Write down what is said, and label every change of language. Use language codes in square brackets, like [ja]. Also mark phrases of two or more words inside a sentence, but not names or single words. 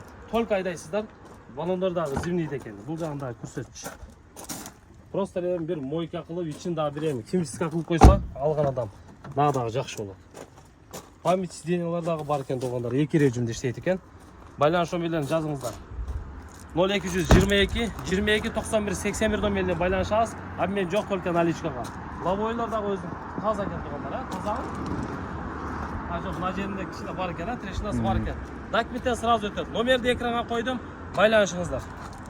[ky] Только айдайсыздар. Баллондар дагы зимнийде экен. Бул жагында көрсөткүч. Просто бир мойка кылып, ичин дагы бир химчистка кылып койсо, алган адам дагы жакшы болот. Память сиденьялар дагы бар экен тугандар. 2 режимде иштейт экен. Байланыш менен жазыңыздар. 0222 22 91 81 номеріне байланышасыз. Обмен жоқ только наличкаға. Лобойлар дагы өзү таза экен тугандар, таза. Ажо мына жеринде кичине бар экен, трещинасы бар экен. Документтен сразу өтөт. Номерди экранга койдум, байланышыңыздар.